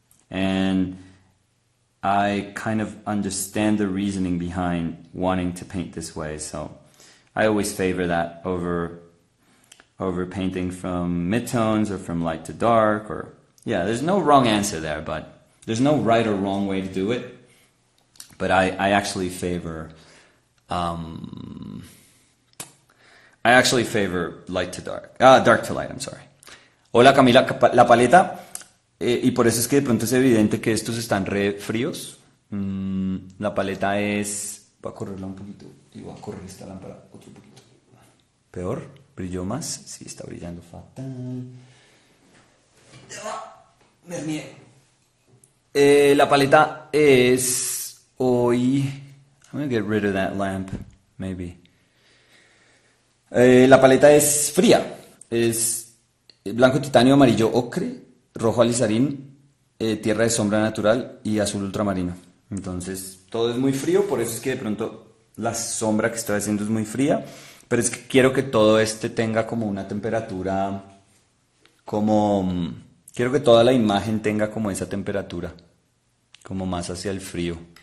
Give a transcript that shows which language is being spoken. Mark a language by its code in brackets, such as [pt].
[en] And I kind of understand the reasoning behind wanting to paint this way, so I always favor that over painting from midtones or from light to dark, or yeah, there's no wrong answer there, but there's no right or wrong way to do it. But I actually favor light to dark, dark to light. I'm sorry. [es] Hola Camila, la paleta. Y por eso es que de pronto es evidente que estos están re fríos. La paleta es... Voy a correrla un poquito y voy a correr esta lámpara otro poquito. Peor, brilló más. Sí, está brillando fatal. La paleta es hoy... [en] I'm going to get rid of that lamp, maybe. [es] La paleta es fría. Es blanco titanio, amarillo ocre, rojo alizarín, tierra de sombra natural y azul ultramarino. Entonces todo es muy frío, por eso es que de pronto la sombra que estoy haciendo es muy fría, pero es que quiero que todo tenga como una temperatura, quiero que toda la imagen tenga como esa temperatura, como más hacia el frío.